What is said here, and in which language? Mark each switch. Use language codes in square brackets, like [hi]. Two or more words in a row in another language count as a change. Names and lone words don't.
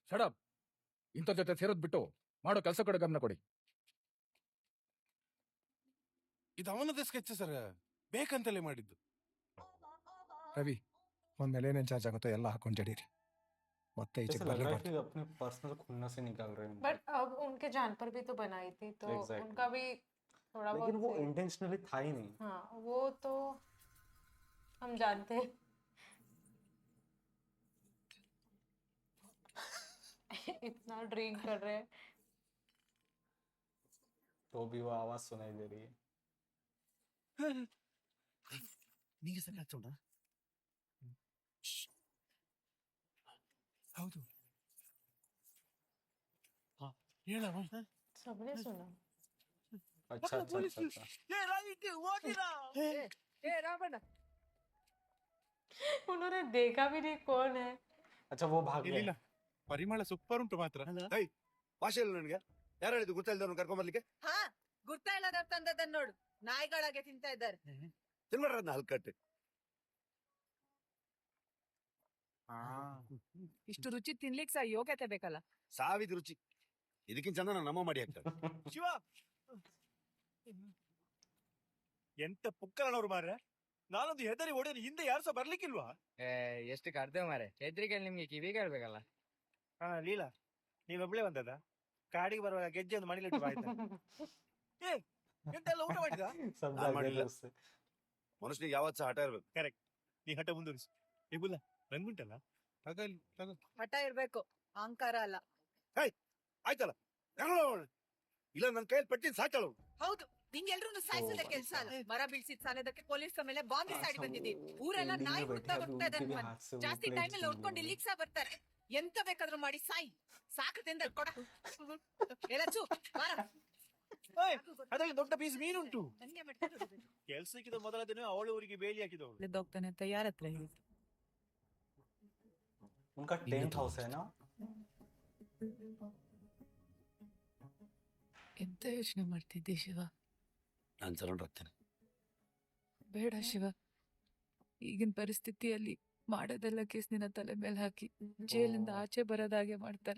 [kn] ಶಡಪ್, ಇಂಥ ಜೊತೆ ಸೇರೋದ್ ಬಿಟ್ಟು ಮಾಡೋ ಕೆಲಸ ಕಡೆ ಗಮನ ಕೊಡಿ. ಇದು ಅವನದೇ ಸ್ಕೆಚ್ ಸರ್, ಬೇಕಂತಲೇ ಮಾಡಿದ್ದು. ರವಿ ಒಂದ್ಮೇಲೆ ಏನೇನ್ ಚಾರ್ಜ್ ಆಗುತ್ತೋ ಎಲ್ಲ ಹಾಕೊಂಡು ಜಡೀರಿ. ಮತ್ತೆ ಈಚೆಗೆ [hi] ऐसा लग रहा है [kn] ಬರಲೇಬಾರ್ದು. [hi] कि अपने पर्सनल खुन्नस से निकाल रहे हैं। बट अब उनके जान पर भी तो बनाई थी, तो [en] Exactly. [hi] उनका भी थोड़ा लेकिन बहुत वो सही। इंटेंशनली था ही नहीं। हाँ, वो तो हम जानते हैं। इतना ड्रिंक कर रहे हैं। तो भी वो आवाज सुनाई दे रही है। [kn] ನಿಂಗೆ ಸರಿ ಆಗ್ತೋಣ? ಹೌದು. ಹೇಳವ. [hi] सबने सुना। अच्छा अच्छा अच्छा अच्छा। उन्होंने देखा भी नहीं कौन है। अच्छा वो भाग गए। [kn] ಇಲ್ಲ ಪರಿಮಳ ಸೂಪರ್ ಉಂಟು ಮಾತ್ರ. ಭಾಷೆ ಇಲ್ಲ ನನಗೆ. ಯಾರು ಹೇಳಿದ್ದು ಗೊತ್ತಿಲ್ಲದವ್ರನ್ನ ಕರ್ಕೊಂಡ್ ಬರ್ಲಿಕ್ಕೆ? ಹಾ ಗುರ್ತಾ ಇಲ್ಲದ ತಂದದನ್ನ ನೋಡು, ನಾಯಿಗಳಾಗೆ ತಿಂತಾ ಇದ್ದಾರೆ. ತಿನ್ಬಾರ್ದನ್ನ ಹಲ್ಕಟ್ಟೆ. ಇಷ್ಟು ರುಚಿ ತಿನ್ಲಿಕ್ಕೆ ಸಹ ಯೋಗ್ಯತೆ ಬೇಕಲ್ಲ. ಸಾವಿದ ರುಚಿ. ಇದಕ್ಕಿಂತ ಚಂದ ನಮ್ಮ ಮಾಡಿ ಹಾಕ್ತಾರೆ. ಶಿವ ಎಂತ ಪುಕ್ಕಲನವ್ರು ಮಾರ್ರೆ. ನಾನೊಂದು ಹೆದರಿ ಓಡೇನಿ, ಹಿಂದೆ ಯಾರು ಸಹ ಬರ್ಲಿಕ್ಕಿಲ್ವಾ? ಎಷ್ಟು ಕರ್ದೇವ್ ಮಾರೆ, ಹೆದ್ರಿಕೆ ನಿಮ್ಗೆ ಕಿವಿ ಕೇಳ್ಬೇಕಲ್ಲ. ಹಾ ಲೀಲಾ, ನೀವೊಬ್ಳೆ ಬಂದದ? ಕಾಡಿಗೆ ಬರುವಾಗ ಗೆಜ್ಜೆ ಒಂದು ಮಣಿಲಿಟ್ಟು ಬಾಯ್ತಾ? ಏ ಎಂತೆಲ್ಲ ಊಟ ಮಾಡಿದ? [hi] सब [kn] ನಾನ್ [hi] भाग गए [kn] ಮಾಡಿಲ್ಲ. [hi] थे उससे। [kn] ಮನುಷ್ಯನಿಗೆ ಯಾವತ್ತು ಸಹ ಹಠ ಇರ್ಬೇಕು. ಕರೆಕ್ಟ್, ನೀ ಹಠ ಮುಂದುವರಿಸು. ಏ ಬುಲ್ಲ, ರಂಗುಂಟಲ್ಲ ಹಠ ಇರ್ಬೇಕು, ಅಹಂಕಾರ ಅಲ್ಲ. ಆಯ್ತಲ್ಲ, ಇಲ್ಲ ನನ್ನ ಕೈಯಲ್ಲಿ ಪಟ್ಟಿ ಸಾಕಳು. ಹೌದು, ನಿಂಗೆಲ್ರೂ ಸಾಯಿಸೋದ ಕೆಲಸ ಅಲ್ಲ. ಮರ ಬೀಳ್ಸಿದ್ ಸಾಲದಕ್ಕೆ ಪೊಲೀಸ್ ಮೇಲೆ ಬಾಂಬ್ ಸಾಡಿ ಬಂದಿದ್ದೀವಿ. ಊರೆಲ್ಲ [hi] एंडिंग [kn] ನಾಯಿ [hi] में [kn] ಹುಡ್ತಾ [hi] बैठे अभी [kn] ಬರ್ತಾ [hi] उनके भी [kn] ಇದ್ದಾರೆ. [hi] हाथ से वो [kn] ಜಾಸ್ತಿ [hi] प्लेट [kn] ಟೈಮ್ ಅಲ್ಲಿ [hi] छीन [kn] ಹೊಡ್ಕೊಂಡು [hi] लिए। [kn] ಇಲ್ಲಿಗೆ ಸಹ ಬರ್ತಾರೆ. ಎಂತ ಬೇಕಾದ್ರೂ ಮಾಡಿ ಸಾಯಿ. ಸಾಕು ತಿಂದ ಕೊಡ. ಎಲ್ಲಚ್ಚು ಬಾರ. ಅದರಲ್ಲಿ ದೊಡ್ಡ ಪೀಸ್ ಮೀನುಂಟು. ನಂಗೆ ಮಾಡ್ತಾರೆ. ಕೆಲ್ಸಕ್ಕಿದ ಮೊದಲ ದಿನ ಅವಳು ಊರಿಗೆ ಬೇಲಿ ಹಾಕಿದವಳು. ಹೋಗ್ತಾನೆ ಅಂತ ಯಾರ ಹತ್ರ ಹೇಳಿದ್ರು? [hi] उनका टेंट हाउस है ना। [kn] ಎಂತ ಯೋಚನೆ ಮಾಡ್ತಿದ್ದೆ ಶಿವ? ನಾನು ಸರೆಂಡರ್ ಆಗ್ತೇನೆ. ಬೇಡ ಶಿವ, ಈಗಿನ ಪರಿಸ್ಥಿತಿಯಲ್ಲಿ ಮಾಡೋದೆಲ್ಲ ಕೇಸ್ ನಿನ್ನ ತಲೆ ಮೇಲೆ ಹಾಕಿ ಜೈಲಿಂದ ಆಚೆ ಬರೋದಾಗೆ ಮಾಡ್ತಾರೆ.